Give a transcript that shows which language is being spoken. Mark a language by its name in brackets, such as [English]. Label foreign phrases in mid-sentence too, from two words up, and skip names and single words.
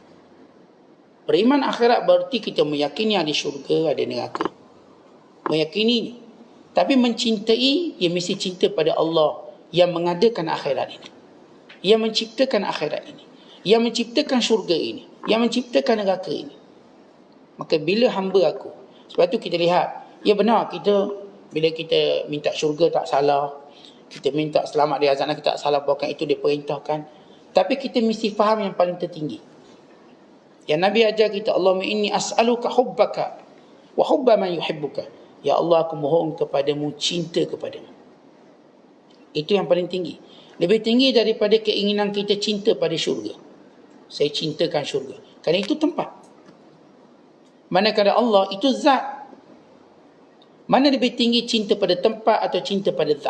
[Malay] Beriman akhirat berarti kita meyakini ada syurga, ada neraka. Meyakini. Tapi mencintai, dia mesti cinta pada Allah yang mengadakan akhirat ini, yang menciptakan akhirat ini, yang menciptakan syurga ini, yang menciptakan neraka ini. Maka bila hamba aku, sebab tu kita lihat, ya benar, kita bila kita minta syurga tak salah, kita minta selamat di azab kita tak salah, bukan itu diperintahkan. Tapi kita mesti faham yang paling tertinggi. Yang Nabi ajar kita, [Arabic] اللهم إني أسألك حبك وحب من يحبك. [Malay] Ya Allah, aku mohon kepadamu cinta kepadamu. Itu yang paling tinggi. Lebih tinggi daripada keinginan kita cinta pada syurga. Saya cintakan syurga, kerana itu tempat. Manakala Allah itu zat. Mana lebih tinggi, cinta pada tempat atau cinta pada zat?